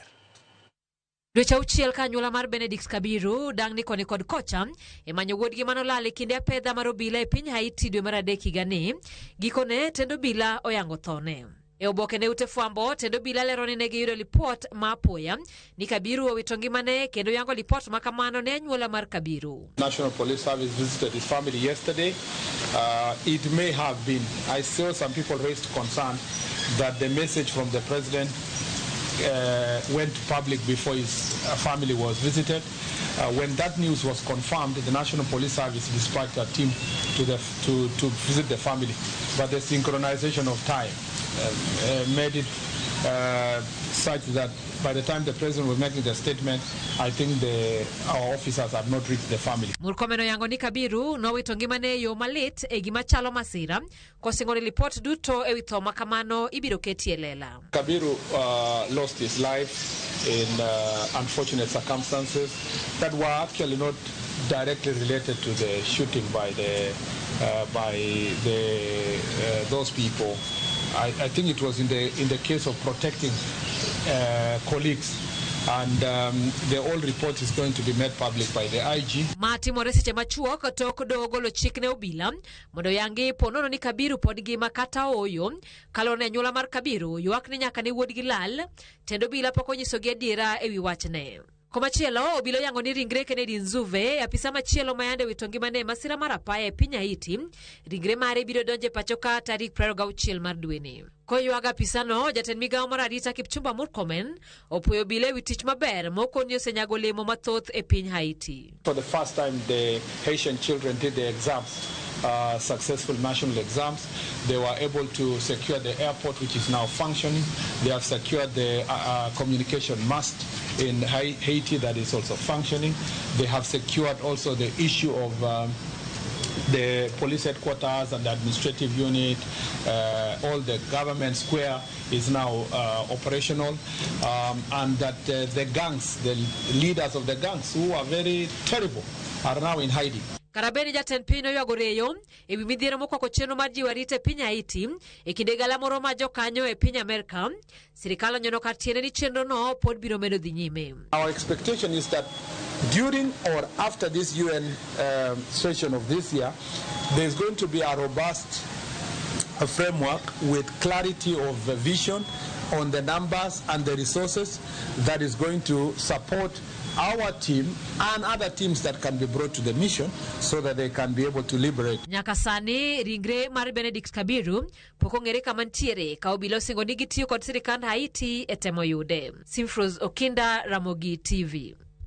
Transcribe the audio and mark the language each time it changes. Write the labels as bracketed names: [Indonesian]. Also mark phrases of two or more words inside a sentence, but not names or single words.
[Luo (Kenya and Tanzania)] Dweche auchiel ka anyuola mar Kabiru dang' ni koni kod kocha emanyo wuodgi manolal e kinde apedha mar obila e piny Haiti dwe mar adek higani. Gikone tendo obila oyango thone. E oboke ne ute fwambo, tendo obila lero ni ne giyudo lipot ma apoya ni Kabiru owito ngimane kendo yango lipot makamano ne anyuola mar Kabiru. [English] National Police Service visited his family yesterday. It may have been, I saw some people raised concern that the message from the president went public before his family was visited. When that news was confirmed, the National Police Service dispatched a team to visit the family. But the synchronization of time made it such that by the time the president was making the statement, I think our officers had not reached the family. [Luo (Kenya and Tanzania)] Murkomen oyango ni Kabiru nowito ngimane yo malit e gima chalo masira kosingo ni lipot duto e wi tho makamano ibiro ketie lela. [English] Kabiru lost his life in unfortunate circumstances that were actually not directly related to the shooting by those people. I think it was in the case of protecting colleagues, and the whole report is going to be made public by the IG. [Luo (Kenya and Tanzania)] Mati moreseche machuok tok dogo lo chikne obila mondo yangi ponono ni Kabiru pod ngima kata oyo. Kalone anyuola mar Kabiru ywak ni nyaka ne wuodgi lal, tendo obila pok onyisogi adiera ewi wachne. Komachielo, obila yango ni ringre Kennedy Nzuve, apisa machielo mayande wito ngimane masira mar apaya e piny Haiti, ringre mare biro donje pachoka tarik 26 mar dweni. Koywaga pisano, jatend migawo mar arita Kipchumba Murkomen opuoyo obila ewi tich maber mokoni osenyago olemo mathoth e piny Haiti. [English] For the first time, the Haitian children did the exams. Successful national exams. They were able to secure the airport, which is now functioning. They have secured the communication mast in Haiti that is also functioning. They have secured also the issue of the police headquarters and the administrative unit. All the government square is now operational, and that the gangs, the leaders of the gangs who are very terrible, are now in hiding. [Luo (Kenya and Tanzania)] Karabeni jatend pino yagoreyo ewi midhiero mokwako chenro mar jiwo arita e piny Haiti e kinde gala moro ma jokanyo e piny Amerika. Sirikal onyono kar tiende ni chenro no pod biro medo dhi nyime. [English] Our expectation is that during or after this UN session of this year, there is going to be a robust framework with clarity of vision on the numbers and the resources that is going to support our team and other teams that can be brought to the mission so that they can be able to liberate. [Luo (Kenya and Tanzania)] Nyaka sani ringre mar Kabiru poko ng'ere kama ntiere ka obila osingo ni gitiyo kod sirikand Haiti e temo yude. Simfros Okinda, Ramogi TV.